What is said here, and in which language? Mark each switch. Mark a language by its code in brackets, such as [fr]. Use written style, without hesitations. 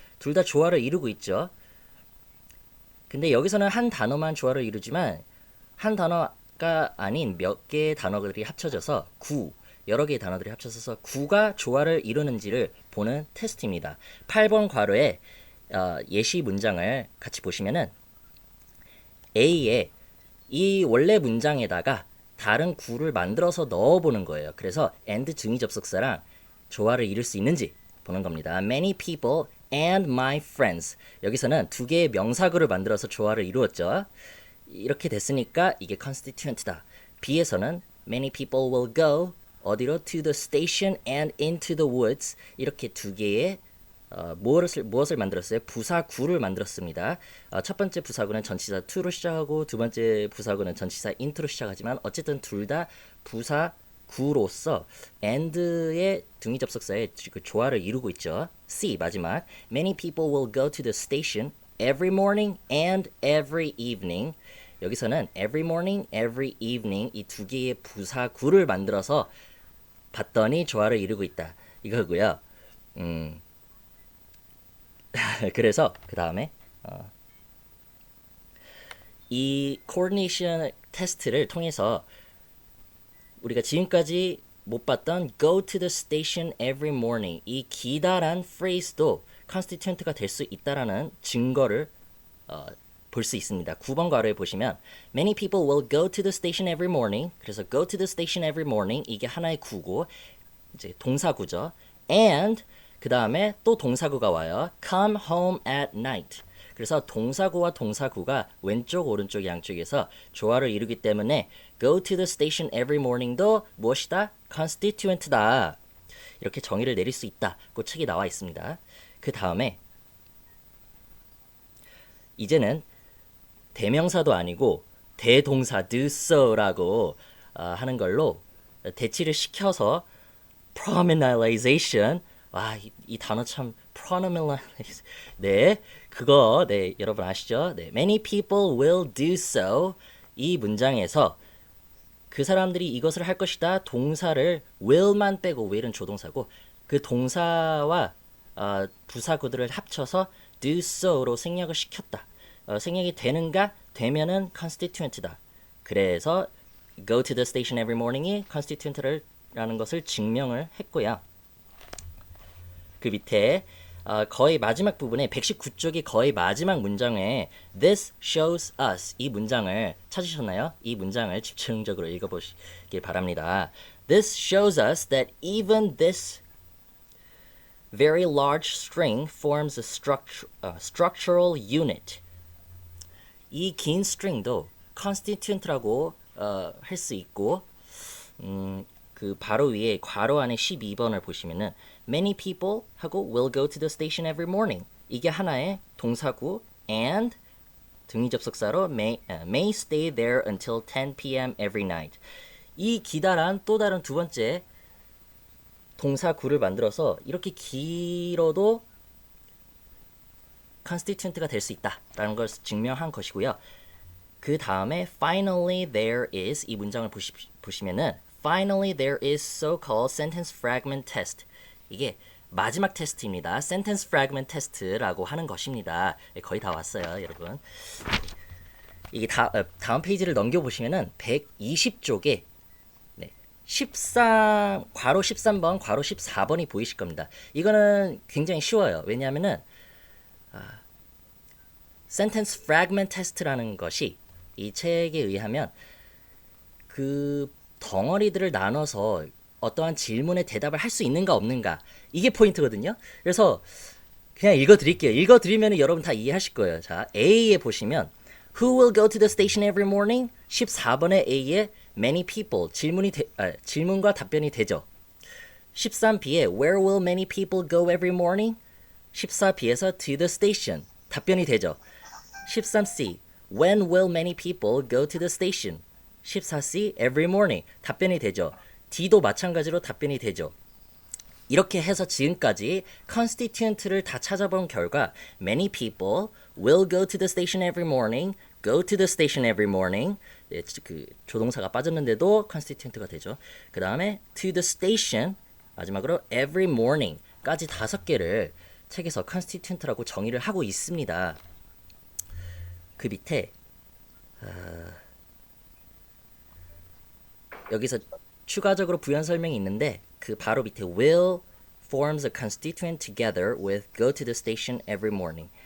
[ko] 둘 다 조화를 이루고 있죠. 근데 여기서는 한 단어만 조화를 이루지만 한 단어가 아닌 몇 개의 단어들이 합쳐져서 여러 개의 단어들이 합쳐져서 구가 조화를 이루는지를 보는 테스트입니다. 8번 괄호에 예시 문장을 같이 보시면은 A에 이 원래 문장에다가 다른 구를 만들어서 넣어보는 거예요. 그래서 and 등위 접속사랑 조화를 이룰 수 있는지 보는 겁니다. [en] Many people and my friends. [ko] 여기서는 두 개의 명사구를 만들어서 조화를 이루었죠. 이렇게 됐으니까 이게 constituent다. [en] B에서는 many people will go 어디로? to the station and into the woods. [ko] 이렇게 두 개의 무엇을 만들었어요? 부사구를 만들었습니다. 첫 번째 부사구는 전치사 to로 시작하고 두 번째 부사구는 전치사 into로 시작하지만 어쨌든 둘 다 부사구로서 and의 등위 접속사의 그 조화를 이루고 있죠. [en] C 마지막 many people will go to the station every morning and every evening. [ko] 여기서는 every morning, every evening 이 두 개의 부사구를 만들어서 봤더니 조화를 이루고 있다. 이거고요. 그래서 그 다음에 이 coordination 테스트를 통해서 우리가 지금까지 못 봤던 [en] go to the station every morning [ko] 이 기다란 phrase도 constituent가 될 수 있다라는 증거를 볼 수 있습니다. 9번 괄호에 보시면 [en] many people will go to the station every morning. [ko] 그래서 [en] go to the station every morning [ko] 이게 하나의 구고 이제 동사구죠. and 그 다음에 또 동사구가 와요. [en] come home at night. [ko] 그래서 동사구와 동사구가 왼쪽 오른쪽 양쪽에서 조화를 이루기 때문에 [en] go to the station every morning [ko] 도 무엇이다? constituent다. 이렇게 정의를 내릴 수 있다고 책이 나와 있습니다. 그 다음에 이제는 대명사도 아니고 대동사 do so라고 하는 걸로 대치를 시켜서 pronominalization 이 단어 참 pronominalization 네 그거 네 여러분 아시죠? 네 [en] many people will do so [ko] 이 문장에서 그 사람들이 이것을 할 것이다 동사를 will만 빼고 will은 조동사고 그 동사와 부사구들을 합쳐서 do so로 생략을 시켰다. 생략이 되면은 constituent다. 그래서 [en] go to the station every morning [ko] 이 constituent라는 것을 증명을 했고요. 그 밑에 거의 마지막 부분에 119쪽의 거의 마지막 문장에 [en] this shows us [ko] 이 문장을 찾으셨나요? 이 문장을 집중적으로 읽어보시길 바랍니다. [en] This shows us that even this very large string forms a structural unit. [ko] 이 긴 string도 constituent라고 할 수 있고 그 바로 위에 괄호 안에 12번을 보시면은 many people 하고 [en] will go to the station every morning [ko] 이게 하나의 동사구 and 등위 접속사로 [en] may stay there until 10 p.m. every night. [ko] 이 기다란 또 다른 두 번째 동사구를 만들어서 이렇게 길어도 constituent가 될 수 있다라는 걸 증명한 것이고요. [en] 그 다음에 finally there is [ko] 이 문장을 보시면은 [en] finally there is so-called sentence fragment test. [ko] 이게 마지막 테스트입니다. sentence fragment test라고 하는 것입니다. 거의 다 왔어요, 여러분. 이게 다음 페이지를 넘겨보시면은 120쪽에 13, 괄호 13번, 괄호 14번이 보이실 겁니다. 이거는 굉장히 쉬워요. 왜냐하면은 sentence fragment test라는 것이 이 책에 의하면 그 덩어리들을 나눠서 어떠한 질문에 대답을 할 수 있는가 없는가 이게 포인트거든요. 그래서 그냥 읽어드릴게요. 읽어드리면 여러분 다 이해하실 거예요. 자, A에 보시면 [en] Who will go to the station every morning? [ko] 14번의 A에 many people 질문과 답변이 되죠. [en] 13B에 Where will many people go every morning? 14B에서 to the station [ko] 답변이 되죠. [en] 13C When will many people go to the station? [ko] 14C every morning 답변이 되죠. D도 마찬가지로 답변이 되죠. 이렇게 해서 지금까지 constituent를 다 찾아본 결과 [en] many people will go to the station every morning, go to the station every morning [ko] 그 조동사가 빠졌는데도 constituent가 되죠. 그 다음에 [en] to the station [ko] 마지막으로 every morning까지 5개를 책에서 constituent라고 정의를 하고 있습니다. 그 밑에 여기서 추가적으로 부연 설명이 있는데 그 바로 밑에 [en] will forms a constituent together with go to the station every morning.